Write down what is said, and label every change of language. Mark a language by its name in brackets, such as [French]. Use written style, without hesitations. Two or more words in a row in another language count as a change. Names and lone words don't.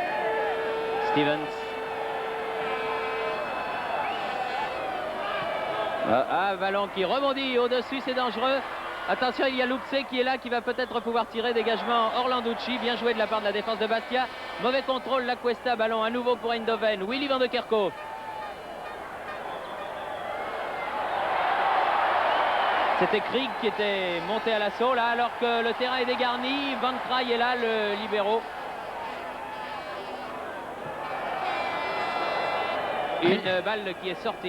[French] Stevens. Ah, ballon qui rebondit au-dessus, c'est dangereux. Attention, il y a Loupsé qui est là, qui va peut-être pouvoir tirer. Dégagement Orlanducci, bien joué de la part de la défense de Bastia. Mauvais contrôle, la Cuesta, ballon à nouveau pour Eindhoven. Willy van de Kerkhoff. C'était Krieg qui était monté à l'assaut là, alors que le terrain est dégarni. Van Kraai est là, le libéro. Une balle qui est sortie.